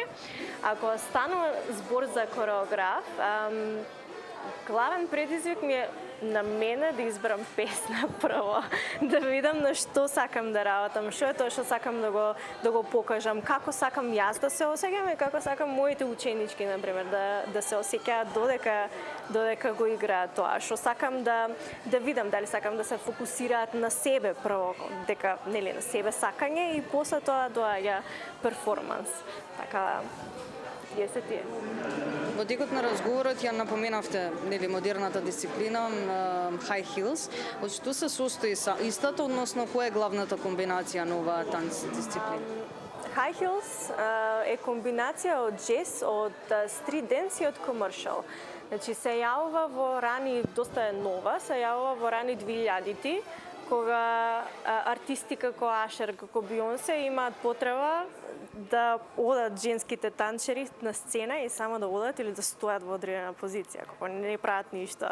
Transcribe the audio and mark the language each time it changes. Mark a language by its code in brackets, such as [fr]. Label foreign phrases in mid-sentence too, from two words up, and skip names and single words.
[mk] Ако станува збор за кореограф, главен предизвик ми е на мене да изберам песна прво, да видам на што сакам да работам, што е тоа што сакам да го покажам, како сакам јас да се осеќам и како сакам моите ученички, например, да се осеќаат додека го играат тоа, што сакам да видам, дали сакам да се фокусираат на себе прво, дека нели на себе сакање и после тоа доаѓа перформанс. Така се тие. Во текот на разговорот ја напоменавте нели модерната дисциплина [en] high heels. [mk] Од што се состои истата, односно која е главната комбинација на оваа танц дисциплина? [en] High heels [mk] е комбинација од джез, од [en] street dance [mk] и од commercial. Значи се јавува во рани, доста е нова, се јавува во рани 2000-ти, кога артисти како Ашер, како Бионсе имаат потреба да одат женските танчери на сцена и само да одат или да стојат во одредена позиција, како не прават ништо.